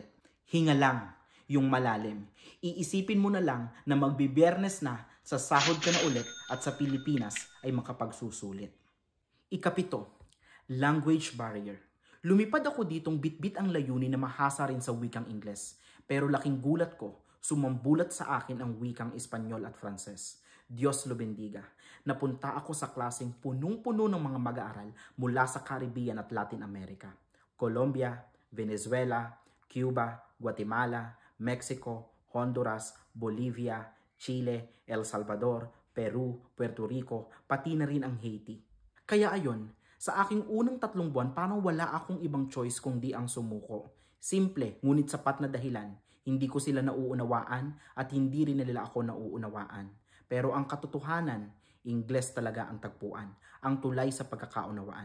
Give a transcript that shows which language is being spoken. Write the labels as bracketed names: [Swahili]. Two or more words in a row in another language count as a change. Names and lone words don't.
[Filipino] Hinga lang, yung malalim. Iisipin mo na lang na magbibiyernes na, sa sahod ka na ulit at sa Pilipinas ay makapagsusulit. Ika-7, language barrier. Lumipad ako ditong bitbit ang layunin na mahasa rin sa wikang Ingles. Pero laking gulat ko, sumambulat sa akin ang wikang Espanyol at Frances. [Spanish] Diyos lo bendiga. [Filipino] Napunta ako sa klaseng punong-puno ng mga mag-aaral mula sa Caribbean at Latin America. Colombia, Venezuela, Cuba, Guatemala, Mexico, Honduras, Bolivia, Chile, El Salvador, Peru, Puerto Rico, pati na rin ang Haiti. Kaya ayon, sa aking unang 3 buwan parang wala akong ibang choice kundi ang sumuko. Simple, ngunit sapat na dahilan. Hindi ko sila nauunawaan at hindi rin nila ako nauunawaan. Pero ang katotohanan, Ingles talaga ang tagpuan, ang tulay sa pagkakaunawaan.